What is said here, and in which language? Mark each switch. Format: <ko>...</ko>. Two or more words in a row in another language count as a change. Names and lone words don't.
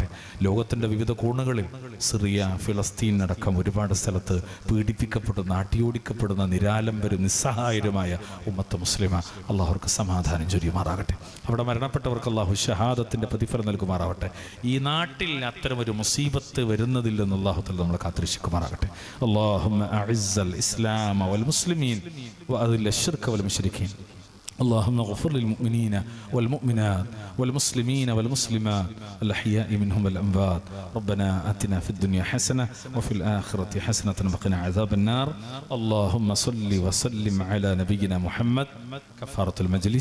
<ml>ലോകത്തിൻ്റെ വിവിധ കോണുകളിൽ സിറിയ, ഫിലസ്തീൻ അടക്കം ഒരുപാട് സ്ഥലത്ത് പീഡിപ്പിക്കപ്പെടുന്ന, അടിയോടിക്കപ്പെടുന്ന നിരാലംബരും നിസ്സഹായരുമായ</ml> <ar>أمة مسلمة</ar> <ml>അള്ളാഹുർക്ക് സമാധാനം ചൊരിയുമാറാകട്ടെ. അവിടെ മരണപ്പെട്ടവർക്ക് അള്ളാഹു ഷഹാദത്തിൻ്റെ പ്രതിഫലം നൽകുമാറാവട്ടെ. ഈ നാട്ടിൽ അത്തരമൊരു മുസീബത്ത് വരുന്നതിൽ നിന്ന്</ml> <ar>الله تعالى</ar> <ml>നമ്മളെ കാത്തുരക്ഷിക്കുമാറാകട്ടെ.</ml> <ar>اللهم أعز الإسلام والمسلمين وأذل الشرك والمشركين. اللهم اغفر للمؤمنين والمؤمنات والمسلمين والمسلمات الأحياء منهم والأموات. ربنا آتنا في الدنيا حسنة وفي الآخرة حسنة وقنا عذاب النار. اللهم صل وسلم على نبينا محمد. كفارة المجلس.</ar>